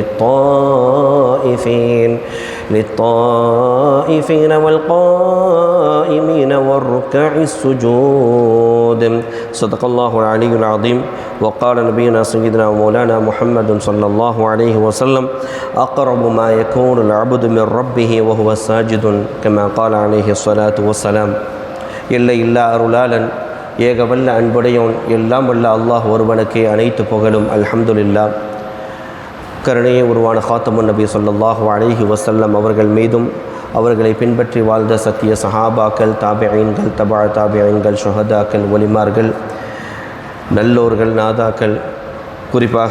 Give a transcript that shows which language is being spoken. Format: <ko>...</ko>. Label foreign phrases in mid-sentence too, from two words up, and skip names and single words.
<ar>للطائفين والقائمين والركع السجود صدق الله العلي العظيم وقال نبينا سيدنا ومولانا محمد صلى الله عليه وسلم أقرب ما يكون العبد من ربه وهو ساجد كما قال عليه الصلاة والسلام</ar> <ta>இல்லை இல்லா அருளாளன் ஏகவல்ல அன்புடையோன் எல்லாம் வல்ல அல்லாஹ் ஒருவனுக்கே அனைத்து புகழும் அல்ஹம்துலில்லாஹ். கருணையை உருவான காத்தமுன் நபி</ta> <ar>صلى الله عليه وسلم</ar> <ta>அவர்கள் மீதும் அவர்களை பின்பற்றி வாழ்ந்த சத்திய சஹாபாக்கள் தாபிஈன்கள் தபா தாபிஈன்கள் ஷுஹதாக்கள் ஒலிமார்கள் நல்லோர்கள் நாதாக்கள் குறிப்பாக</ta>